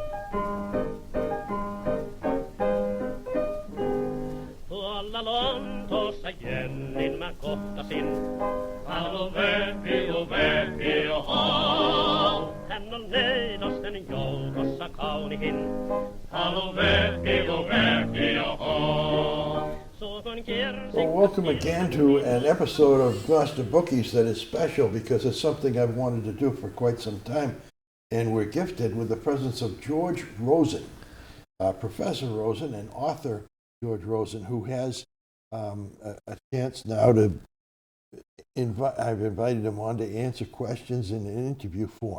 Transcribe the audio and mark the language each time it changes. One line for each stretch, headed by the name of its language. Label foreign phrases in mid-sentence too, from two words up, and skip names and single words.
Finnish: Tuolla Lontoossa Jennin mä kohtasin. Halo Vepi, oho. Hän on neidosten joukossa kaunihin. Halo Vepi, oho.
English: Well, welcome again to an episode of Gloucester Bookies that is special because it's something I've wanted to do for quite some time. And we're gifted with the presence of George Rosen, Professor Rosen and author George Rosen, who has a chance now to I've invited him on to answer questions in an interview form.